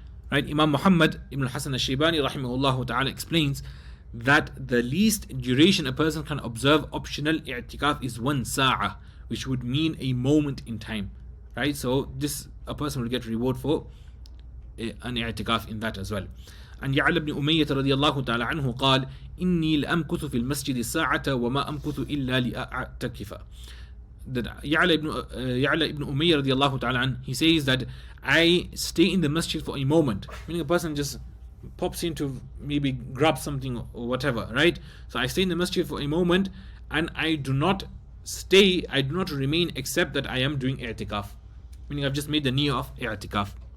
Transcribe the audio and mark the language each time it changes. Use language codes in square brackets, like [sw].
[en] Right? Imam Muhammad ibn Hasan al-Shaybani rahimahullah ta'ala explains that the least duration a person can observe optional i'tikaf is 1 sa'ah, which would mean a moment in time. Right? So this, a person will get reward for an i'tikaf in that as well. And Ya'la ibn Umayyah radiyallahu ta'ala anhu [ar] قال إني لأمكث في المسجد الساعة وما أمكث إلا لأعتكف. [en] That Ya'la ibn Umayyah radiyallahu ta'ala anhu, he says that I stay in the masjid for a moment, meaning a person just pops in to maybe grab something or whatever, right? So I stay in the masjid for a moment, and I do not remain except that I am doing i'tikaf, meaning I've just made the niyyah of i'tikaf.